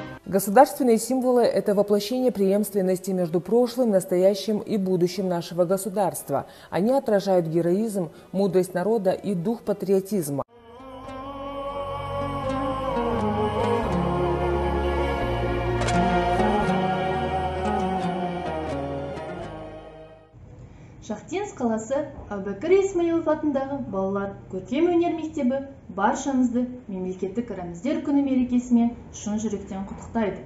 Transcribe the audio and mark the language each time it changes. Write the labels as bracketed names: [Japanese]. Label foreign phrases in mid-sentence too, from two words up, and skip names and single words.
[Russian] Государственные символы – это воплощение преемственности между прошлым, настоящим и будущим нашего государства. Они отражают героизм, мудрость народа и дух патриотизма. [Kazakh] Шахтинск қаласы Әбубәкір Исмаилов атындағы балалар көркем өнер мектебі баршаңызды мемлекеттік рәміздер күні мерекесімен шын жүректен құттықтайды.